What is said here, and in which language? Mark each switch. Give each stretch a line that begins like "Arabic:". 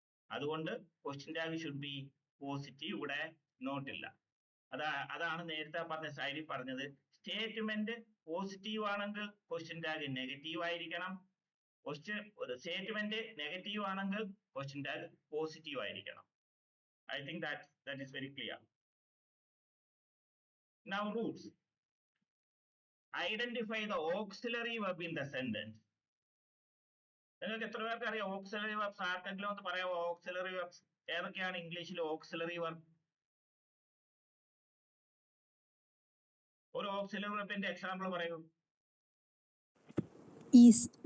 Malayalam: അതുകൊണ്ട്
English: Question tag should be positive.
Malayalam: ഇവിടെ not ഇല്ല. അതാണ് നേരത്തെ പറഞ്ഞ സൈഡിൽ പറഞ്ഞത്. സ്റ്റേറ്റ്മെന്റ് പോസിറ്റീവ് ആണെങ്കിൽ ക്വസ്റ്റ്യൻ ടാഗ് നെഗറ്റീവ് ആയിരിക്കണം. സ്റ്റേറ്റ്മെന്റ് നെഗറ്റീവ് ആണെങ്കിൽ ക്വസ്റ്റ്യൻ ടാഗ് പോസിറ്റീവ് ആയിരിക്കണം.
English: I think that is very clear. Now rules. Identify the auxiliary verb in the sentence.
Malayalam: നിങ്ങൾക്ക് എത്ര പേർക്ക് അറിയാം ഓക്സിലറി വെർബ്സ്? ആർക്കെങ്കിലും ഒന്ന് പറയാമോ ഓക്സിലറി വെർബ്സ് ഏതൊക്കെയാണ് ഇംഗ്ലീഷിൽ ഓക്സിലറി വെർബ്? ഒരു ഓക്സിലറി വെർബിന്റെ എക്സാമ്പിൾ പറയൂ.
English: Is